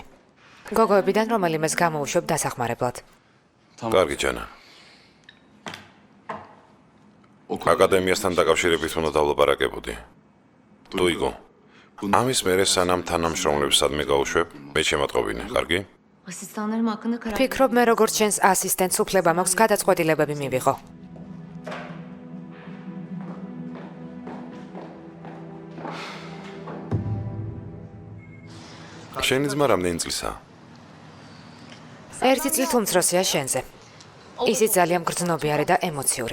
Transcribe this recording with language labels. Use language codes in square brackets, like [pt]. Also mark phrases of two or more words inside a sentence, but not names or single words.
[ka] გოგოებიდან რომელიმეს გამოუშვებ დასახმარებლად. კარგი ჯანან. აკადემიასთან დაკავშირებით უნდა დავლაპარაკებოდი. თუ იგო, ამის მერე სანამ თანამშრომლებსადმი გავუშვებ, მე შემატყობინე, კარგი? [tr] Asistanlarım hakkında karar [ka] ფიქრობ მე როგორც ჩვენს ასისტენტს უფლება მაქვს გადაწყვეტილებები მივიღო. შენი ძმა რამდენი წლისაა? ერთი წლით უმცროსია შენზე. ისიც ძალიან გრძნობიარე და ემოციური.